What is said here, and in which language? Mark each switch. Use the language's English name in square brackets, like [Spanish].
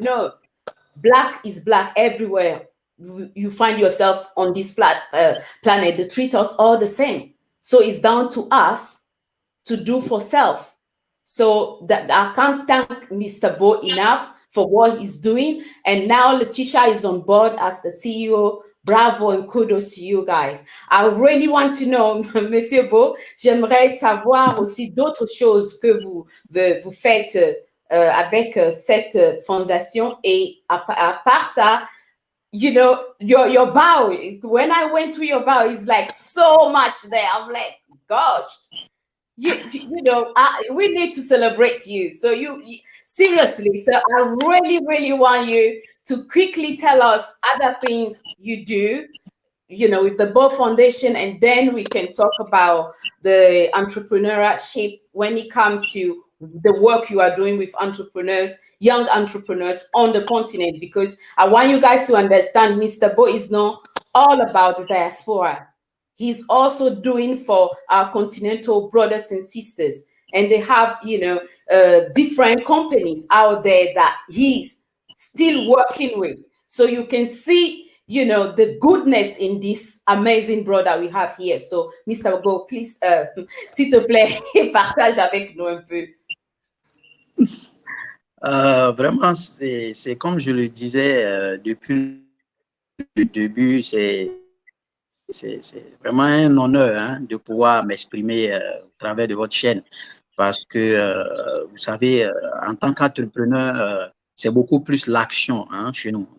[English] No, black is black everywhere. You find yourself on this planet. They treat us all the same. So it's down to us to do for self. So that I can't thank Mr. Beau enough for what he's doing. And now Latisha is on board as the CEO. Bravo and kudos to you guys. I really want to know, [French] Monsieur Beau, j'aimerais savoir aussi d'autres choses que vous faites avec cette fondation. Et à part ça, [English] you know, your bio, when I went to your bio, it's like so much there. I'm like, gosh. You know, we need to celebrate you. So you seriously, so I really want you to quickly tell us other things you do, you know, with the Beau Foundation, and then we can talk about the entrepreneurship when it comes to the work you are doing with entrepreneurs, young entrepreneurs on the continent, because I want you guys to understand Mr. Beau is not all about the diaspora. He's also doing for our continental brothers and sisters. And they have, you know, different companies out there that he's still working with. So you can see, you know, the goodness in this amazing brother we have here. So, Mr. [French] Beau, please, s'il te plaît, partage avec nous un peu. Vraiment, c'est comme je le disais depuis le début, c'est vraiment un honneur, hein, de pouvoir m'exprimer au travers de votre chaîne, parce que vous savez, en tant qu'entrepreneur, c'est beaucoup plus l'action, hein, chez nous.